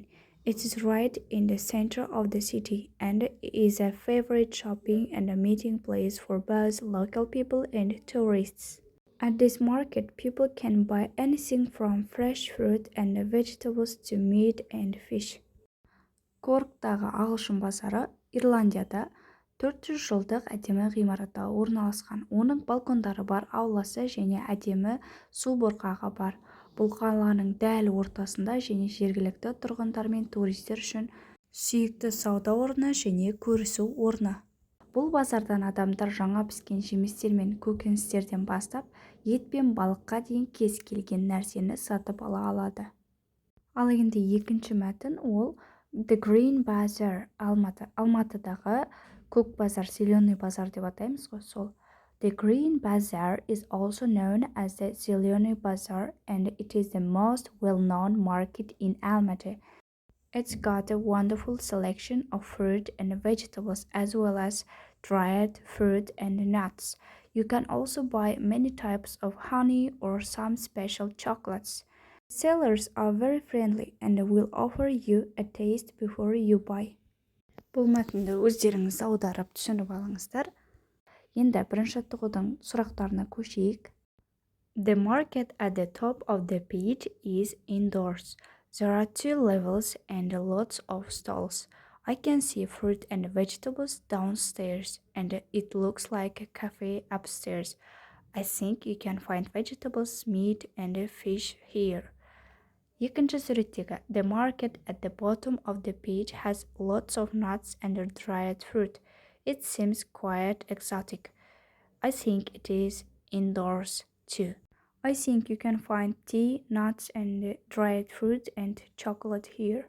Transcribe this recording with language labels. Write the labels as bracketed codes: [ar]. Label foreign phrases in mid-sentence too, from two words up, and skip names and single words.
[en] It is right in the center of the city and is a favorite shopping and a meeting place for both local people and tourists. At this market, people can buy anything from fresh fruit and vegetables to meat and fish. [kk] Корктағы Ағылшын базары Ирландияда 400 жылдық әдемі ғимаратта орналасқан. Оның балкондары бар, ауласы және әдемі су бұрқағы бар. Бұл қаланың дәл ортасында және жергілікті тұрғындар мен туристер үшін сүйікті сауда орны және көрісу орны. Бұл базардан адамдар жаңа піскен жемістер мен көкөністерден бастап, ет пен балыққа дейін кез келген нәрсені сатып ала алады. Ал енді екінші мәтін ол The Green Bazaar, Алматыдағы көк базар, [ru] зеленый базар [kk] деп атаймыз ғой, сол. [en] The Green Bazaar is also known as the Zelený Bazaar and it is the most well-known market in Almaty. It's got a wonderful selection of fruit and vegetables as well as dried fruit and nuts. You can also buy many types of honey or some special chocolates. Sellers are very friendly and will offer you a taste before you buy. [kk] Бұл мәтінді өздеріңіз аударып түсініп алыңыздар. Енді бірінші тұғудың сұрақтарына көшейік. [en] The market at the top of the page is indoors. There are 2 levels and lots of stalls. I can see fruit and vegetables downstairs, and it looks like a cafe upstairs. I think you can find vegetables, meat, and fish here. [kk] Екінші суреттегі [en] The market at the bottom of the page has lots of nuts and dried fruit. It seems quite exotic. I think it is indoors too. I think you can find tea, nuts, and dried fruit and chocolate here.